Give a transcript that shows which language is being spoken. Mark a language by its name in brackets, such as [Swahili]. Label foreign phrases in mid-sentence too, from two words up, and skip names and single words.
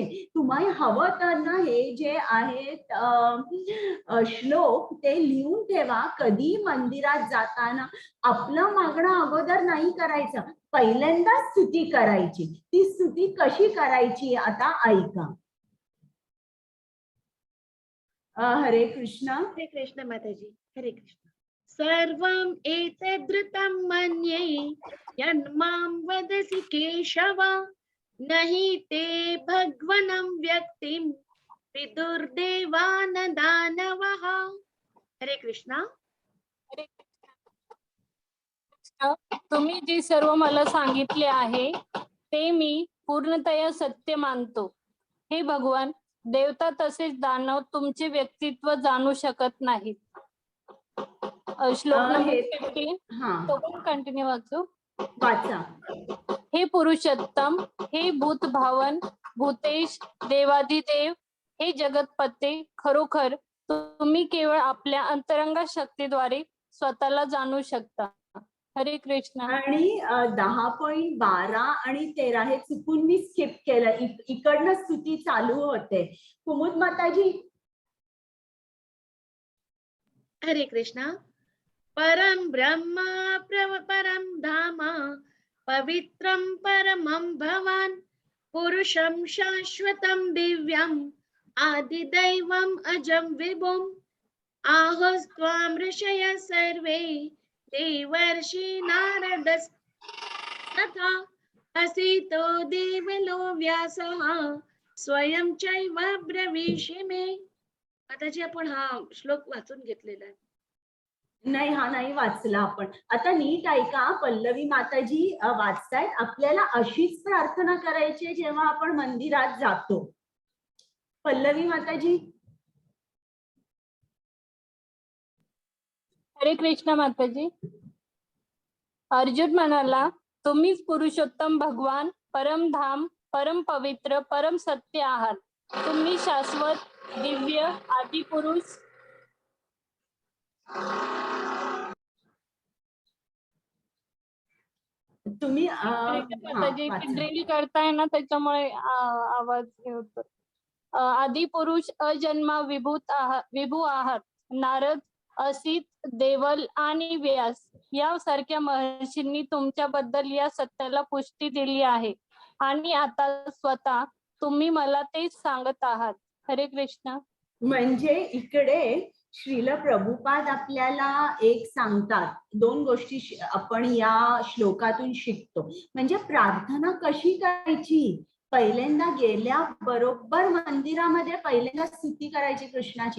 [Marathi] तुम्हाला हवं तर ना हे जे आहेत श्लोक ते लिहून ठेवा. कधी मंदिरात जाताना आपलं मागणं अगोदर नाही करायचं, पहिल्यांदा स्तुती करायची. ती स्तुती कशी करायची आता ऐका. हरे कृष्ण. हरे कृष्ण माताजी. हरे कृष्ण. [Sanskrit] सर्वं एतद्रुतं मन्ये यन्मां वदसि केशव, नहि ते भगवनं व्यक्तिं विदुर्देवान दानवः. [Marathi] हरे कृष्णा. तुम्ही जे सर्व मला सांगितले आहे ते मी पूर्णतया सत्य मानतो. हे भगवान, देवता तसेच दानव तुमचे व्यक्तित्व जाणू शकत नाहीत. श्लोक नंबर 15 तो पण कंटिन्यू वाचू. वाचा. हे पुरुषोत्तम, हे भूत भावन, भूतेश देवाधिदेव हे जगतपते, खरोखर तुम्ही केवळ आपल्या अंतरंग शक्तीद्वारे स्वतःला जाणू शकता. हरे कृष्ण. आणि 10.12 आणि 13 हे चुकून मी स्किप केलं. इकडनं स्तुती चालू होते. कुमुद माताजी. हरे कृष्णा. [Sanskrit] परम ब्रह्म परम धाम पवित्रम परमं भवान पुरुषं शाश्वतं दिव्यं आदिदैवम् अजं विभुम् आहोस्त्वां ऋषयः सर्वे देवर्षि नारद तथा असितो देवलो व्यासः स्वयं चैव ब्रवीषि मे. [Marathi] माताजी आपण हा श्लोक वाचून घेतलेला आहे. नाही, हा नाही वाचला आपण. आता नीट ऐका. पल्लवी माताजी वाचतायत. आपल्याला अशीच प्रार्थना करायची आहे जेव्हा आपण मंदिरात जातो. पल्लवी माताजी. हरे कृष्ण माताजी. अर्जुन म्हणाला, तुम्हीच पुरुषोत्तम भगवान, परमधाम, परम पवित्र, परम सत्य आहात. तुम्ही शाश्वत, दिव्य, आदिपुरुष. तुम्ही माताजी ड्रिल करताय ना, त्याच्यामुळे आवाज हे होतो. आदिपुरुष, अजन्मा, विभू आहात. नारद, असित, देवल आणि व्यास यासारख्या महर्षींनी तुमच्याबद्दल या सत्याला पुष्टी दिली आहे आणि आता स्वतः तुम्ही मला तेच सांगत आहात. हरे कृष्ण. म्हणजे इकडे श्रील प्रभुपाद आपल्याला एक सांगतात. दोन गोष्टी आपण या श्लोकातून शिकतो. म्हणजे प्रार्थना कशी करायची. पहिल्यांदा गेल्या बरोबर मंदिरामध्ये पहिल्यांदा स्तुती करायची कृष्णाची.